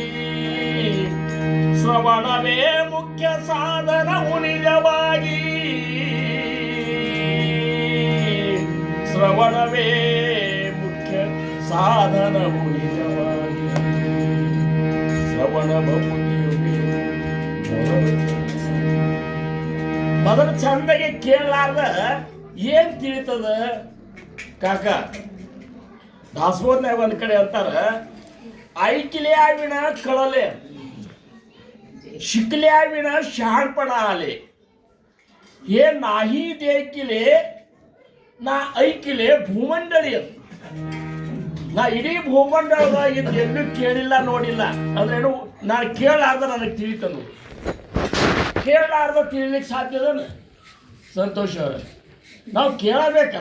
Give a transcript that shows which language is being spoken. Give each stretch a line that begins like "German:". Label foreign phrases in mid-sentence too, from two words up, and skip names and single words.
Kannada: ಶ್ರವಣವೇ ಮುಖ್ಯ ಸಾಧನವು ನಿಜವಾಗಿ, ಶ್ರವಣವೇ ಮುಖ್ಯ ಸಾಧನವು ನಿಜವಾಗಿ, ಶ್ರವಣ ಮೊದಲು ಚಂದಗೆ ಕೇಳಲಾರ್ದ ಏನ್ ತಿಳಿತದ ಕಾಕ. ದಾಸಬೋಧನ್ಯಾಗ ಒಂದ್ ಕಡೆ ಅಂತಾರ,
Marathi: ऐकले विना कळले, शिकल्या विना शहाणपणा आले, हे नाही देखिले ना ऐकिले भूमंडळी ಅಂತ.
Kannada: ನಾ ಇಡೀ ಭೂಮಂಡಲದಾಗ ಎಲ್ಲೂ ಕೇಳಿಲ್ಲ ನೋಡಿಲ್ಲ ಅಂದ್ರೇನು. ನಾನು ಕೇಳಾರ್ದ ನನಗೆ ತಿಳಿತನು, ಕೇಳಾರ್ದ ತಿಳಿಲಿಕ್ಕೆ ಸಾಧ್ಯದನ ಸಂತೋಷ ಅವ್ರ. ನಾವು ಕೇಳಬೇಕಲ್ಲ.